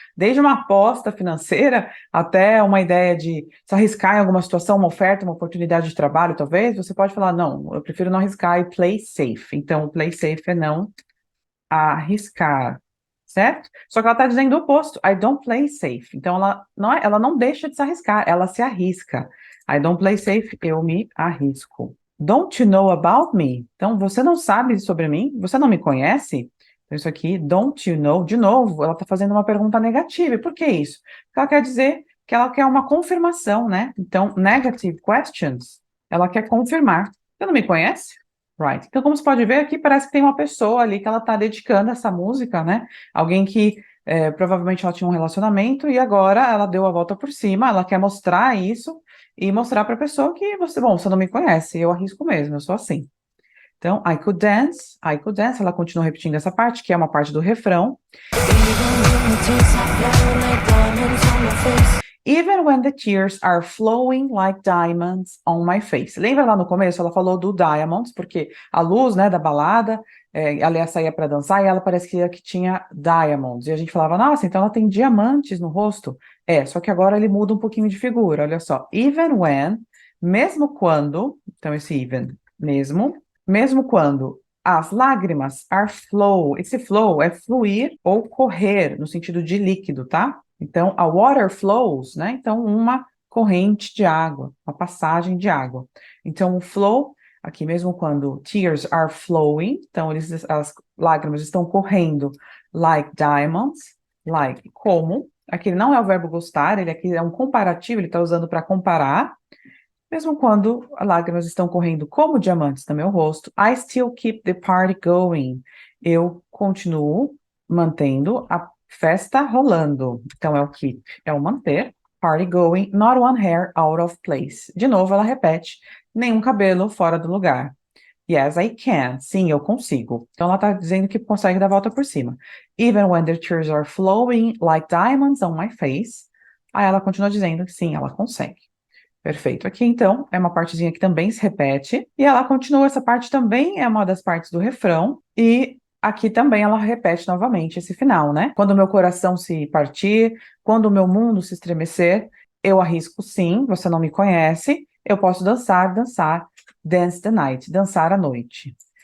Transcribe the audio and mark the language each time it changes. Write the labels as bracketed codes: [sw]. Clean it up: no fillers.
[pt] Desde uma aposta financeira até uma ideia de se arriscar em alguma situação, uma oferta, uma oportunidade de trabalho, talvez, você pode falar, não, eu prefiro não arriscar e play safe. Então, play safe é não arriscar, certo? Só que ela está dizendo o oposto. [en] I don't play safe. [pt] Então ela não deixa de se arriscar, ela se arrisca. [en] I don't play safe, [pt] eu me arrisco. [en] Don't you know about me? [pt] Então você não sabe sobre mim? Você não me conhece? Então isso aqui, [en] don't you know? [pt] De novo, ela está fazendo uma pergunta negativa. E por que isso? Porque ela quer dizer que ela quer uma confirmação, né? Então, negative questions, ela quer confirmar. Você não me conhece? Right. Então, como você pode ver aqui, parece que tem uma pessoa ali que ela está dedicando essa música, né? Alguém que provavelmente ela tinha um relacionamento e agora ela deu a volta por cima, ela quer mostrar isso e mostrar para a pessoa que você não me conhece, eu arrisco mesmo, eu sou assim. Então, [en] I could dance, [pt] ela continua repetindo essa parte, que é uma parte do refrão. [en] Even when the tears are flowing like diamonds on my face. [pt] Lembra lá no começo, ela falou do diamonds, porque a luz, né, da balada, ela ia sair para dançar e ela parecia que tinha diamonds. E a gente falava, nossa, então ela tem diamantes no rosto. Só que agora ele muda um pouquinho de figura, olha só. Even when, mesmo quando, então esse even, mesmo quando as lágrimas are flow, esse flow é fluir ou correr, no sentido de líquido, tá? Então, [en] a water flows, [pt] né? Então, uma corrente de água, uma passagem de água. Então, o flow, aqui mesmo quando tears are flowing, então as lágrimas estão correndo, like diamonds, like, como. Aqui não é o verbo gostar, ele aqui é um comparativo, ele está usando para comparar. Mesmo quando as lágrimas estão correndo como diamantes no meu rosto, [en] I still keep the party going. [pt] Eu continuo mantendo a festa rolando. Então, é o keep, é o manter. [en] Party going, not one hair out of place. [pt] De novo, ela repete, nenhum cabelo fora do lugar. [en] Yes, I can. [pt] Sim, eu consigo. Então, ela está dizendo que consegue dar a volta por cima. [en] Even when the tears are flowing like diamonds on my face. [pt] Aí ela continua dizendo que sim, ela consegue. Perfeito. Aqui, então, é uma partezinha que também se repete. E ela continua, essa parte também é uma das partes do refrão. E aqui também ela repete novamente esse final, né? Quando o meu coração se partir, quando o meu mundo se estremecer, eu arrisco sim, você não me conhece, eu posso dançar, [en] dance the night, [pt] dançar à noite.